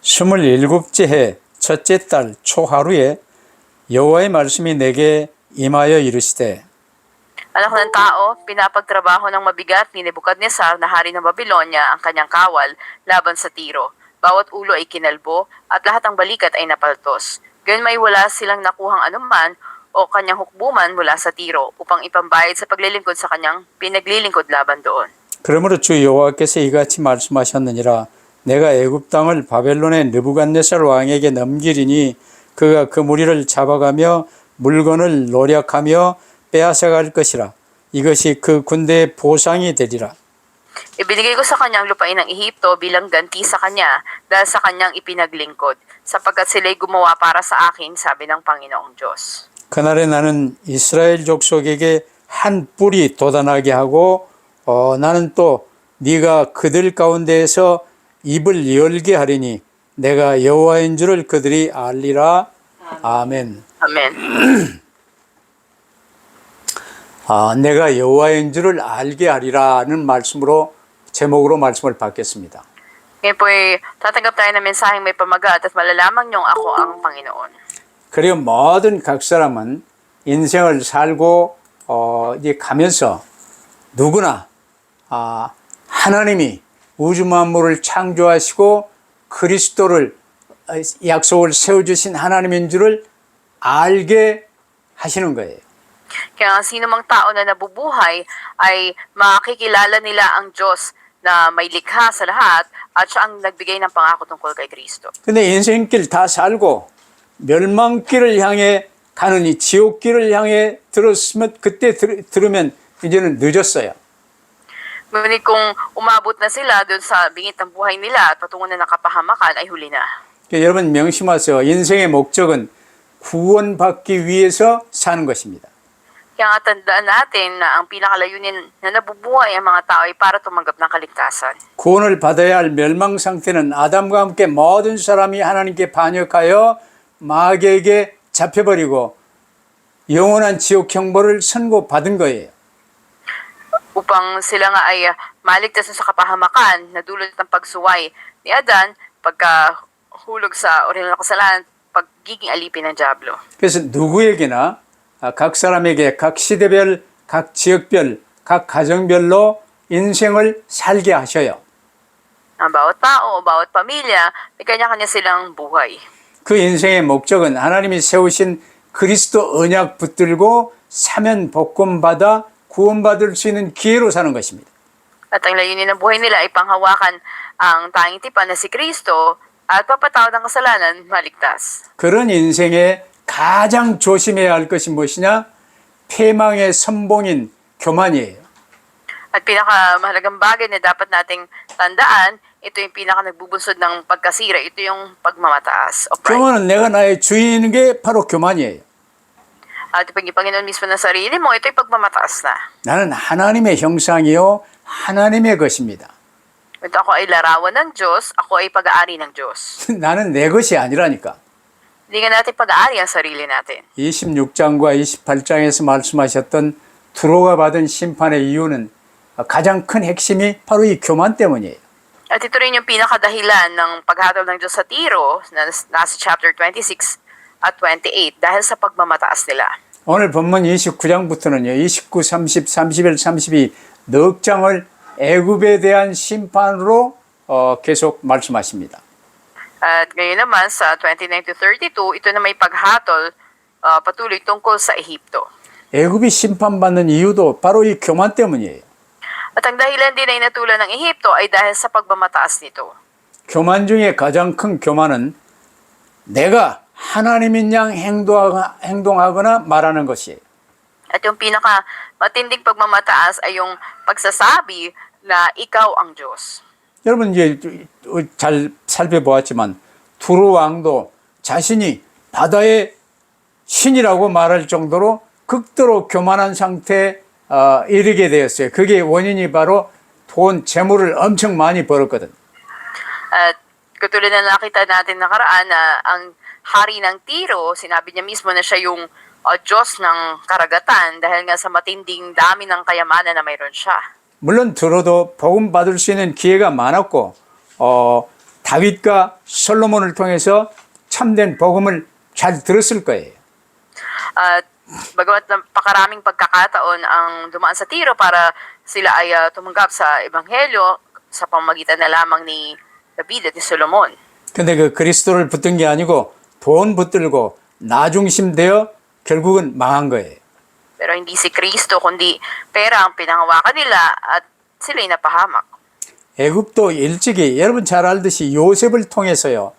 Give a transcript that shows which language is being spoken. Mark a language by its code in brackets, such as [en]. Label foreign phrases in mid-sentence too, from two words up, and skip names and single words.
[ko] 27째 해 첫째 달 초하루에 여호와의 말씀이 내게 임하여 이르시되 [tl] Anak ng tao, pinapagtrabaho ng mabigat ni Nebukadnezar na hari ng Babylonia ang kanyang kawal laban sa Tiro. Bawat ulo ay kinalbo at lahat ng balikat ay napaltos. Gayon may wala silang nakuhang anuman o kanyang hukbuman mula sa Tiro upang ipambayad sa paglilingkod sa kanyang pinaglilingkod laban doon. [ko] 그러므로 주 여호와께서 이같이 말씀하셨느니라. 내가 애굽 땅을 바벨론의 느부갓네살 왕에게 넘기리니 그가 그 무리를 잡아가며 물건을 노력하며 빼앗아갈 것이라. 이것이 그 군대의 보상이 되리라. [tl] Ibinigay ko sa kanyang lupain ng Ehipto bilang ganti sa kanya dahil sa kanyang ipinaglingkod, sapagkat sila'y gumawa para sa akin, sabi ng Panginoong Diyos. [ko] 그날에 나는 이스라엘 족속에게 한 뿔이 돋아나게 하고 나는 또 네가 그들 가운데에서 입을 열게 하리니 내가 여호와인 줄을 그들이 알리라. 아멘. [tl] Amen. [ko] 내가 여호와인 줄을 알게 하리라는 말씀으로 제목으로 말씀을 받겠습니다. [tl] Ngayon po'y tatanggap tayo ng mensaheng may pamagat at malalaman niyong ako ang Panginoon. [ko] 그리고 모든 각 사람은 인생을 살고 이제 가면서 누구나 하나님이 우주 만물을 창조하시고 그리스도를 약속을 세워주신 하나님인 줄을 알게 하시는 거예요. [tl] Kaya ang sino mang tao na nabubuhay ay makikilala nila ang Diyos na may likha sa lahat at siya ang nagbigay ng pangako tungkol kay Kristo. [ko] 근데 인생길 다 살고 멸망길을 향해 가는 이 지옥길을 향해 들었으면 그때 들으면 이제는 늦었어요. [tl] Ngunit kung umabot na sila doon sa bingit ng buhay nila at patungo na ng kapahamakan ay huli na. [ko] 여러분 명심하세요. 인생의 목적은 구원받기 위해서 사는 것입니다. [tl] Kaya nga tandaan natin na ang pinakalayunin na nabubuhay ang mga tao ay para tumanggap ng kaligtasan. [ko] 구원을 받아야 할 멸망 상태는 아담과 함께 모든 사람이 하나님께 반역하여 마귀에게 잡혀버리고 영원한 지옥 형벌을 선고받은 거예요. [tl] Upang sila nga ay maligtas sa kapahamakan na dulot ng pagsuway ni Adan pagkahulog sa orihinal na kasalanan, pagiging alipin ng dyablo. [ko] 그래서 누구에게나 각 사람에게 각 시대별, 각 지역별, 각 가정별로 인생을 살게 하셔요. [tl] Ang bawat tao o bawat pamilya, may kanya-kanya silang buhay. [ko] 그 인생의 목적은 하나님이 세우신 그리스도 언약 붙들고 사면 복권 받아 구원받을 수 있는 기회로 사는 것입니다. [tl] At ang layunin ng buhay nila ay panghawakan ang tanging tipan na si Kristo at papatawad ng kasalanan, maligtas. [ko] 그런 인생에 가장 조심해야 할 것이 무엇이냐? 패망의 선봉인 교만이에요. [tl] At pinakamahalagang bagay na dapat nating tandaan, ito yung pinaka nagbubunsod ng pagkasira, ito yung pagmamataas o pride. [ko] 교만은 내가 나의 주인인 게 바로 교만이에요. [tl] At pag Panginoon mismo ng sarili mo, ito yung pagmamataas na. [ko] 나는 하나님의 형상이요 하나님의 것입니다. [tl] Ito ako ay larawan ng Diyos, ako ay pag-aari ng Diyos. [ko] 나는 내 것이 아니라니까. [tl] Hindi nga natin pag-aari ang sarili natin. [ko] 26장과 28장에서 말씀하셨던 두로가 받은 심판의 이유는 가장 큰 핵심이 바로 이 교만 때문이에요. [tl] At ito rin yung pinakadahilan ng paghatol ng Diyos sa Tiro, na nasa chapter 26 at 28, dahil sa pagmamataas nila. [ko] 오늘 본문 29장부터는요. 29, 30, 31, 32 넉 장을 애굽에 대한 심판으로 계속 말씀하십니다. [tl] At ngayon naman sa 29 to 32, ito na may paghatol patuloy tungkol sa Ehipto. [ko] 애굽이 심판받는 이유도 바로 이 교만 때문이에요. [tl] At ang dahilan din ay natulan ng Ehipto ay dahil sa pagmamataas nito. [ko] 교만 중에 가장 큰 교만은 내가 하나님인 양 행동하거나 말하는 것이에요. [tl] At yung pinaka matinding pagmamataas ay yung pagsasabi na ikaw ang Diyos. [ko] 여러분 이제 잘 살펴보았지만 두루 왕도 자신이 바다의 신이라고 말할 정도로 극도로 교만한 상태에 이르게 되었어요. 그게 원인이 바로 돈, 재물을 엄청 많이 벌었거든. [tl] At katulad na nakita natin nakaraan na ang hari ng Tiro, sinabi niya mismo na siya yung Diyos ng karagatan dahil nga sa matinding dami ng kayamanan na mayroon siya. [ko] 물론 들어도 복음 받을 수 있는 기회가 많았고 다윗과 솔로몬을 통해서 참된 복음을 잘 들었을 거예요. [tl] At bagamat napakaraming pagkakataon ang dumaan sa Tiro para sila ay tumanggap sa Ebanghelyo sa pamamagitan na lamang ni David at ni Solomon. [ko] 근데 그 그리스도를 붙든 게 아니고 돈 붙들고 나 중심 되어 결국은 망한 거예요. [tl] Pero hindi si Kristo kundi pera ang pinangawakan nila at sila'y napahamak. [ko] 애굽도 일찍이 여러분 잘 알듯이 요셉을 통해서요.